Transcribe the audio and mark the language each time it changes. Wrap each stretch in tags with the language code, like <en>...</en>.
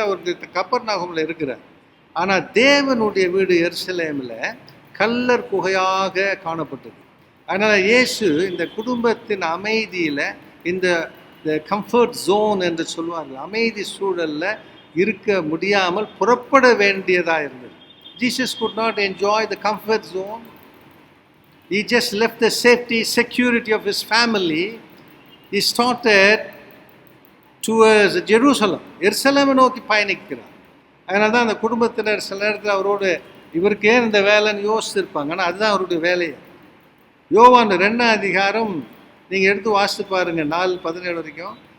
<ta>அவர் கப்பர்நகூமில் இருக்கிறார். ஆனால் தேவனுடைய வீடு எருசலேமில் கல்லர் குகையாக காணப்பட்டது. அதனால் இயேசு இந்த குடும்பத்தின் அமைதியில், இந்த கம்ஃபர்ட் ஜோன் என்று சொல்லுவார்கள், அமைதி சூழலில் இருக்க முடியாமல் புறப்பட வேண்டியதாக இருந்தது.</ta> <en>Jesus could not enjoy the comfort zone. He just left the safety, security of his family he started towards Jerusalem.</en> <ta>எருசலேமை நோக்கி பயணிக்கிறார். அதனால தான் அந்த குடும்பத்தினர் சில நேரத்தில் அவரோடு இவருக்கு ஏன் இந்த வேலைன்னு யோசிச்சிருப்பாங்க. ஆனால் அதுதான் அவருடைய வேலையை. யோவான் 2ஆம் அதிகாரம் நீங்கள் எடுத்து வாசித்து பாருங்க, 4:17 வரைக்கும்.</ta>